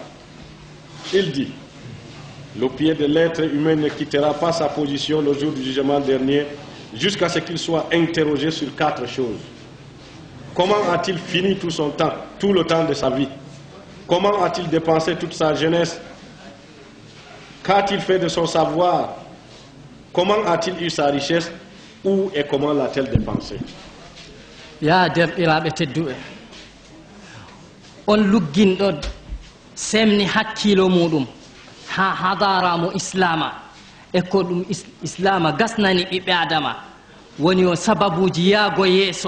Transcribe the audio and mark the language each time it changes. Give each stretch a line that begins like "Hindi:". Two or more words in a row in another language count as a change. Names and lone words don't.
French: Il dit: le pied de l'être humain ne quittera pas sa position le jour du jugement dernier jusqu'à ce qu'il soit interrogé sur 4 choses. Comment a-t-il fini tout son temps, tout le temps de sa vie? Comment a-t-il dépensé toute sa jeunesse? Qu'a-t-il fait de son savoir? Comment a-t-il eu sa richesse? Où et comment l'a-t-elle dépensé?
Fula: Ya derɗiraɓe tedduɓe, on lugginɗo semni hakkilo muɗum ha hadaramo islama e ko ɗum islama gasnani ɓiɓɓe adama woni o sababuji yaago yeeso.